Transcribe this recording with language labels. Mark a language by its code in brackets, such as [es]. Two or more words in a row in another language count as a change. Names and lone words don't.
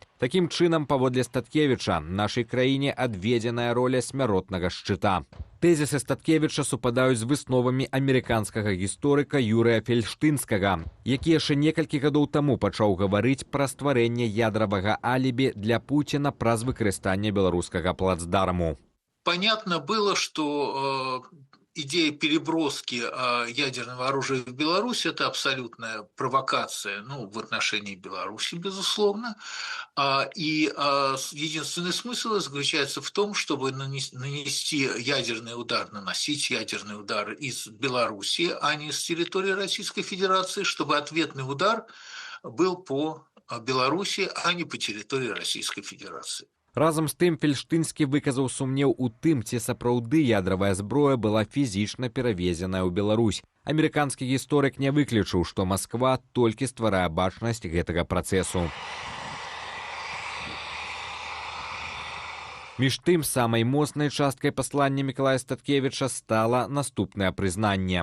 [be] Такім чынам, паводле Статкевіча, нашай краіне адведзеная роля смяротнага шчыта. Тэзісы Статкевіча супадаюць з высновамі амерыканскага гісторыка Юрыя Фельштынскага, які яшчэ некалькі гадоў таму пачаў гаварыць пра стварэнне ядравага алібі для Пуціна праз выкарыстанне беларускага плацдарму. [ru] Понятно было, что идея переброски ядерного оружия в Беларусь – это абсолютная провокация, в отношении Беларуси, безусловно. И единственный смысл заключается в том, чтобы нанести ядерный удар, наносить ядерный удар из Беларуси, а не с территории Российской Федерации, чтобы ответный удар был по Беларуси, а не по территории Российской Федерации. [be] Разам з тым, Фельштынскі выказаў сумнеў у тым, ці сапраўды ядравая зброя была фізічна перавезеная ў Беларусь. Амерыканскі гісторык не выключыў, што Масква толькі стварае бачнасць гэтага працэсу. Між тым, самай моцнай часткай паслання Мікалая Статкевіча стала наступнае прызнанне.